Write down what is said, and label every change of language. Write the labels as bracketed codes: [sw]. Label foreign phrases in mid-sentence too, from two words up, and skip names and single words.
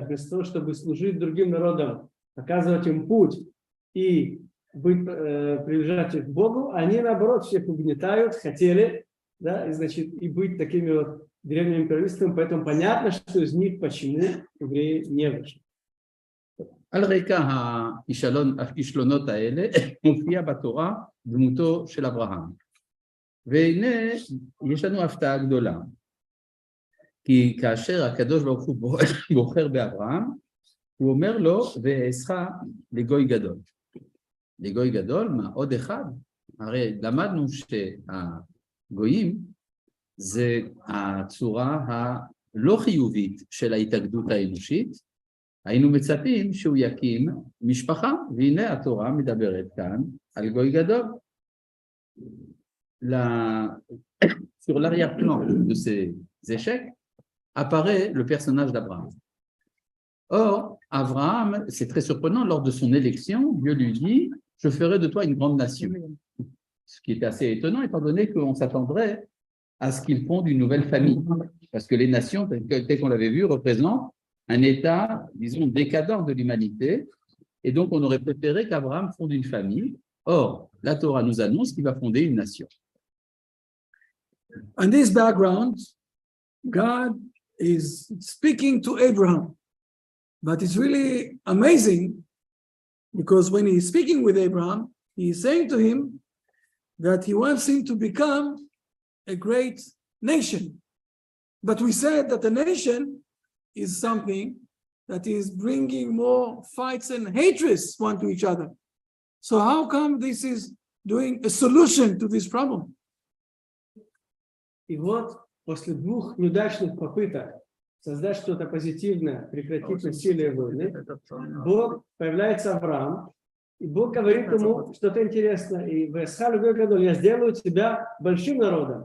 [ru] Вместо того, чтобы служить другим народам, показывать им путь и приближать их к Богу, они наоборот всех угнетают, хотели, да, и, значит, и быть такими вот древними империалистами. Поэтому понятно, что из них почему евреи не вышли. [he] על רקע הכישלונות האלה מופיע בתורה דמותו של אברהם. והנה יש לנו הפתעה גדולה, כי כאשר הקדוש ברוך הוא בוחר באברהם, הוא אומר לו ואעשך לגוי גדול. לגוי גדול, מה עוד אחד? הרי למדנו שהגויים זה הצורה הלא חיובית של ההתאגדות האנושית, היינו מצפים שהוא יקים משפחה, והנה התורה מדברת כאן על גוי גדול. [fr] Sur l'arrière-plan de ces échecs apparaît le personnage d'Abraham. Or, Abraham, c'est très surprenant, lors de son élection, Dieu lui dit « Je ferai de toi une grande nation ». Ce qui est assez étonnant, étant donné qu'on s'attendrait à ce qu'il fonde une nouvelle famille. Parce que les nations, tel qu'on l'avait vu, représentent un état, disons, décadent de l'humanité. Et donc, on aurait préféré qu'Abraham fonde une famille. Or, la Torah nous annonce qu'il va fonder une nation. [en] On this background, God is speaking to Abraham. But it's really amazing because when he's speaking with Abraham, he's saying to him that he wants him to become a great nation. But we said that a nation is something that is bringing more fights and hatreds one to each other. So how come this is doing a solution to this problem? [ru] И вот после двух неудачных попыток создать что-то позитивное, прекратить насилие и войны, Бог, появляется Авраам, и Бог говорит ему что-то интересное. И я сделаю тебя большим народом.